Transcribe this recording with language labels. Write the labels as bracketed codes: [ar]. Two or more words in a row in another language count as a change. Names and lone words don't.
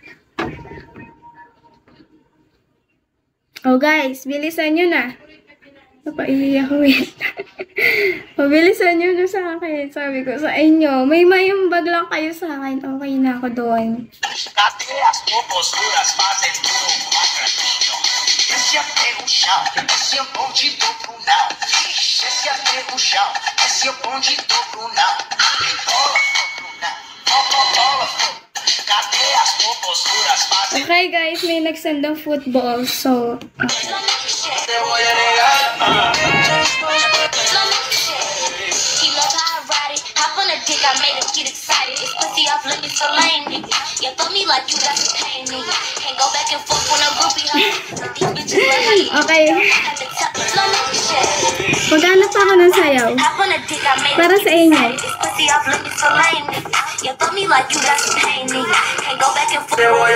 [en] Oh guys, [tl] bilisan nyo na. Napaiiyak ko eh. Pabilisan nyo na sa akin. Sabi ko sa inyo, may mayumbag lang kayo sa akin. Okay na ako doon. [pt] Cadeas, posturas, fazem tudo macraninho. Esse até o chão, esse é o bonde do Brunão. Ixi, esse até o chão, esse é o bonde do Brunão. Tem bola pro Brunão, bola pro. Cadê as posturas, fazem [en] Okay guys, [tl] may nagsend ng football. [en] So, He love how I ride it. Hop on a dick, I made him get excited. It's pussy off limits for lame nigga. You fuck me like you got some pain, nigga. Can't go back and forth when I'm groupie hoe. But these bitches love how you okay. at the top. Slow motion. [tl] Maghanap ako ng sayaw. [en] Hop on a dick, I made [tl] Para [en] him [tl] sa [en] get [tl] inyo. [en] excited. It's pussy off limits for lame nigga. You fuck me like you got some pain, nigga. Can't go back and forth.